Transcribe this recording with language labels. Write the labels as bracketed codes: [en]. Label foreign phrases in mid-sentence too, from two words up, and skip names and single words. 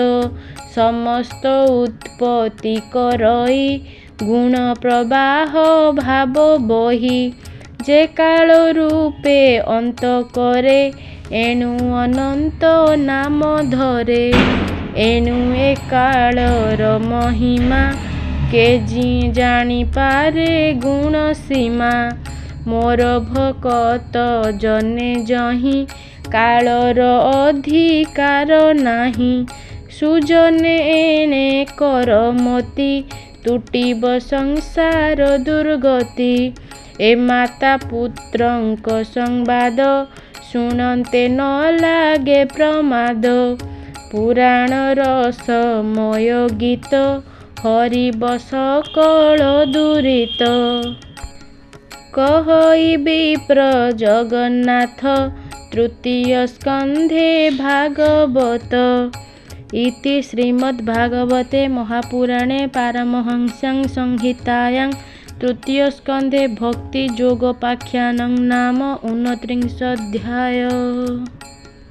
[or] ସମସ୍ତ ଉତ୍ପତ୍ତି କରଇ ଗୁଣ ପ୍ରବାହ ଭାବ ବହି। ଯେ କାଳ ରୂପେ ଅନ୍ତ କରେ ଏଣୁ ଅନନ୍ତ ନାମ ଧରେ। ଏଣୁ ଏ କାଳର ମହିମା କେ ଜାଣିପାରେ ଗୁଣ ସୀମା ମୋର ଭକତ ଜନେ ଯହିଁ କାଳର ଅଧିକାର ନାହିଁ ସୁଜନେ ଏଣେ କରମତି ତୁଟିବ ସଂସାର ଦୁର୍ଗତି ଏ ମାତା ପୁତ୍ରଙ୍କ ସମ୍ବାଦ ଶୁଣନ୍ତେ ନ ଲାଗେ ପ୍ରମାଦ ପୁରାଣ ରସମୟ ଗୀତ ହରିବ ସକଳ ଦୁରିତ କହଇ ବିପ୍ର ଜଗନ୍ନାଥ ତୃତୀୟ ସ୍କନ୍ଧେ ଭାଗବତ [sa] इति श्रीमद्भागवते महापुराणे पारमहंस्यां संहितायां तृतीय स्कंधे भक्ति योगोपाख्यानं नाम 29 अध्याय।